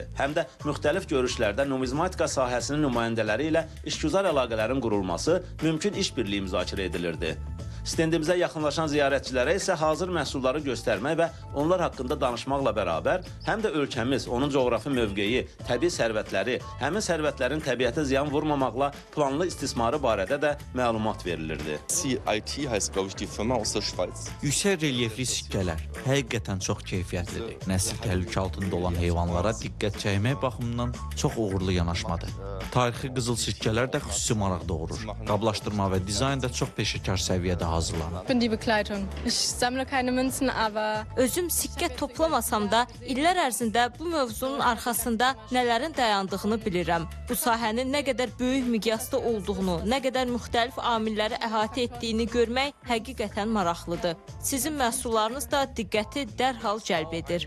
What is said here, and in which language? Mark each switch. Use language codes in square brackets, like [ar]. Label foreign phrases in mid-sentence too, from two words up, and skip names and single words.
[az] Həm də müxtəlif görüşlərdə numizmatika sahəsinin nümayəndələri ilə işgüzar əlaqələrin qurulması, mümkün işbirliyi müzakirə edilirdi. Stendimizə yaxınlaşan ziyarətçilərə isə hazır məhsulları göstərmək və onlar haqqında danışmaqla bərabər, həm də ölkəmiz, onun coğrafi mövqeyi, təbii sərvətləri, həmin sərvətlərin təbiətə ziyan vurmamaqla planlı istismarı barədə də məlumat verilirdi. [de] CIT heißt, glaube ich, die Firma aus der Schweiz. [az] Yüksək relyefli sikkələr həqiqətən çox keyfiyyətlidir. Nəsil təhlükə altında olan heyvanlara diqqət çəkmək baxımından çox uğurlu yanaşmadır. Tarixi qızıl sikkələr də xüsusi maraq doğurur. Qablaşdırma və dizayn da çox peşəkar səviyyədə hazırlanır. [de] Bin die Begleitung. Ich sammle keine Münzen, aber [az] özüm sikkə toplamasam da illər ərzində bu mövzunun arxasında nələrin dayandığını bilirəm. Bu sahənin nə qədər böyük miqyasda olduğunu, nə qədər müxtəlif amilləri əhatə etdiyini görmək həqiqətən maraqlıdır. Sizin məhsullarınız da diqqəti dərhal cəlb edir.